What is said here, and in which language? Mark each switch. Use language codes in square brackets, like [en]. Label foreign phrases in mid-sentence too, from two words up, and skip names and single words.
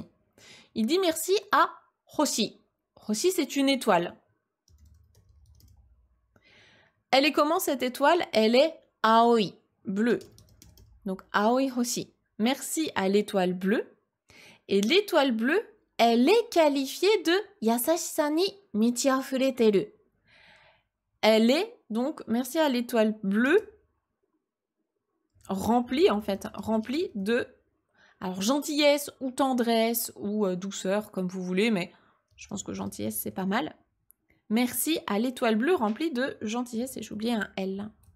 [fr] Il dit merci à Hoshi. Hoshi, c'est une étoile. Elle est comment cette étoile? Elle est Aoi, bleue. Donc [ja] 青い星. [fr] Merci à l'étoile bleue. Et l'étoile bleue, elle est qualifiée de [ja] 優しさに満ち溢れてる. [fr] Elle est donc, merci à l'étoile bleue, remplie en fait, remplie de alors gentillesse ou tendresse ou douceur comme vous voulez, mais je pense que gentillesse c'est pas mal. Merci à l'étoile bleue remplie de gentillesse et j'ai oublié un L.